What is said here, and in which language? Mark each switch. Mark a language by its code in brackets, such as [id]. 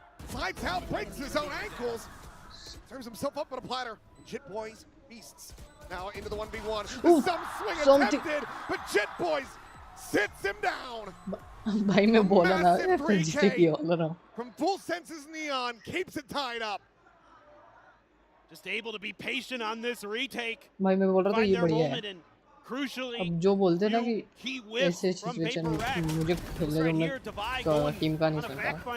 [en] Slides out, breaks his own ankles, turns himself up on a platter. Jit Boys, beasts, now into the 1v1. Some swing attempted, but Jit Boys sits him down. [hi] भाई मैं बोला ना जीते की वाला ना. [en] From Full Senses Neon keeps it tied up. Just able to be patient on this retake. [hi] भाई मैं बोल रहा था ये बढ़िया है. [en] Crucially, [hi] अब जो बोलते हैं ना कि ऐसे सिचुएशन मुझे खेलने दो, मैं टीम का नहीं सुनता.